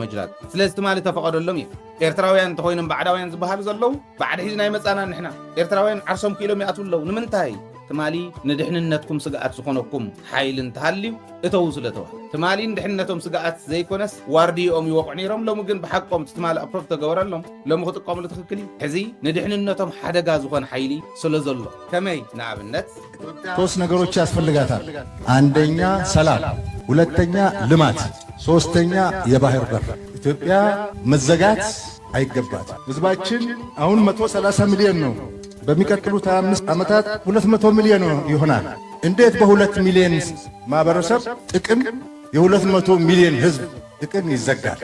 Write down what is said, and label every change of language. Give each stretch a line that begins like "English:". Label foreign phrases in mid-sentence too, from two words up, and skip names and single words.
Tigrinya: መጅላግ ስለዚ ትማሊ ተፈቐደሎም እዩ ኤርትራውያን እንተኮይኖም ባዕዳውያን ዝበሃሉ ዘለው ባዕዲ ሒዝና ይመፃና ንሕና ኤርትራውያን ዓርሶም ክኢሎም ይኣትዉ ኣለው ንምንታይ ትማሊ ንድሕንነትኩም ስግኣት ዝኾነኩም ሓይሊ እንተሃልዩ እተው ስለተዋ ትማሊ ንድሕንነቶም ስግኣት ዘይኮነስ ዋርድኦም ይወቕዑ ነይሮም ሎሚ ግን ብሓቆም ትማሊ ኣፕሮቭ ተገበረሎም ሎሚ ክጥቀምሉ ትኽክል እዩ ሕዚ ንድሕንነቶም ሓደጋ ዝኾነ ሓይሊ ስለ ዘሎ ከመይ ንኣብነት
Amharic: ሶስት ነገሮች ያስፈልጋታል። አንደኛ ሰላም፣ ሁለተኛ ልማት፣ ሶስተኛ የባህር በር። ኢትዮጵያ መዘጋት አይገባት። ህዝባችን አሁን 130 ሚሊዮን ነው። በሚቀጥሉት 25 ዓመታት 200 ሚሊዮን ይሆናል። እንዴት በ2 ሚሊዮን ማህበረሰብ ጥቅም የ200 ሚሊዮን ህዝብ ጥቅም ይዘጋል?